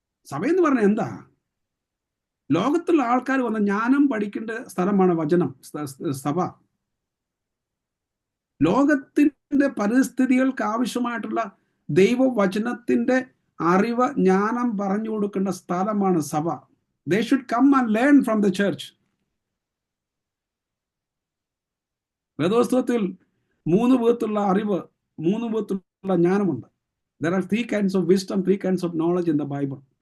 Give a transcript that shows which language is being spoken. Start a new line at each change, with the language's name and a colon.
Malayalam: സഭയെന്ന് പറഞ്ഞാൽ എന്താ? ലോകത്തുള്ള ആൾക്കാർ വന്ന ജ്ഞാനം പഠിക്കേണ്ട സ്ഥലമാണ് വചനം, സഭ. ലോകത്തിന്റെ പരിസ്ഥിതികൾക്ക് ആവശ്യമായിട്ടുള്ള ദൈവവചനത്തിന്റെ അറിവ്, ജ്ഞാനം പറഞ്ഞു കൊടുക്കേണ്ട സ്ഥലമാണ് സഭ.
English: They should come and learn from the church.
Malayalam: വേദോസ്തവത്തിൽ 3 വിധത്തിലുള്ള അറിവ്, 3 വിധത്തിലുള്ള ജ്ഞാനമുണ്ട്.
English: There are 3 kinds of wisdom, 3 kinds of knowledge in the Bible.